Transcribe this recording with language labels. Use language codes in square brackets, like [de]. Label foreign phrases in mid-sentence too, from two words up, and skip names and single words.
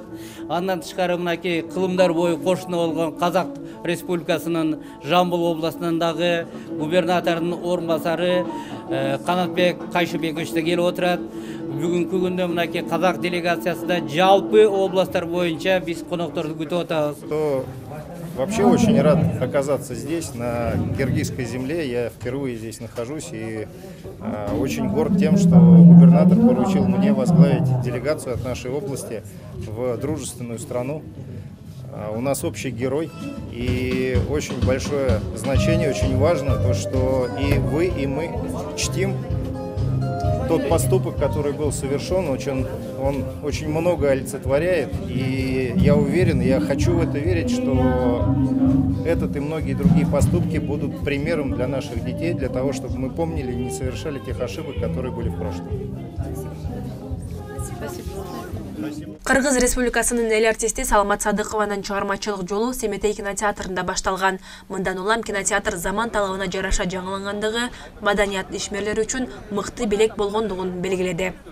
[ky] Андан тышкары мынакей кылымдар бою кошуна болгон Казак Республикасынын Жамбыл областынан дагы губернатордун орун басары Канатбек Кайшыбекович да келип отурат. Бүгүнкү күндө мынакей Казак делегациясында жалпы областтар боюнча биз конокторду күтүп атабыз. [ru] Вообще очень рад оказаться здесь, на киргизской земле. Я впервые здесь нахожусь и очень горд тем, что губернатор поручил мне возглавить делегацию от нашей области в дружественную страну. У нас общий герой, и очень большое значение, очень важно то, что и вы, и мы чтим тот поступок, который был совершен, он очень много олицетворяет, и я уверен, я хочу в это верить, что этот и многие другие поступки будут примером для наших детей, для того, чтобы мы помнили и не совершали тех ошибок, которые были в прошлом. [ky] Кыргыз Республикасынын эл артисти Саламат Садыкованын чыгармачылык жолу Семетей кинотеатрында башталган. Мындан улам кинотеатр заман талабына жараша жаңылангандыгы маданият ишмерлери үчүн мыкты белек болгондугун белгиледи.